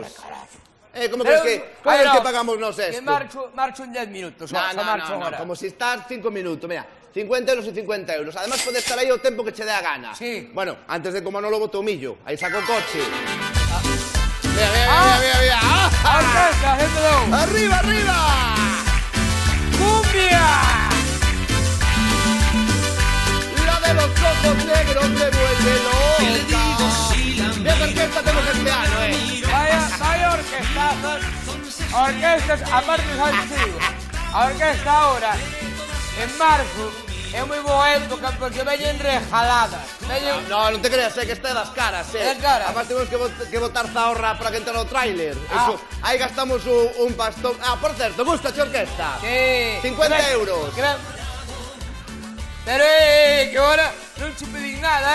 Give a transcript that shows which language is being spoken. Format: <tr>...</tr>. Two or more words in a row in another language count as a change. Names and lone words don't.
<es>Como crees que pagamos nos esto?</es> <gl>Que marcho en 10 minutos.</gl> <es>No, como si estás 5 minutos.</es> <gl>Mira, 50 euros e 50 euros. Además, podes estar aí o tempo que che dé a gana. Sí. Bueno, antes de como non lo boto o millo. Aí saco o coche. Mira. Orquesta, gente do...</gl> <es>Arriba! ¡Cumbia! La de los ojos negros me vuelve loca. ¿Qué orquesta tenemos este año, Vaya orquestas, aparte, ¿sabes qué digo?</es> <gl>A orquesta ahora, en marzo, É moi boa época porque veñen rejaladas. No, non te creas, que este é das caras, Das caras. Además temos que botar zahorra para que entre no tráiler. Aí gastamos un pastón. Por certo, gusta a orquesta? Sí. 50 euros. Pero, que ahora non che pedín nada,</gl>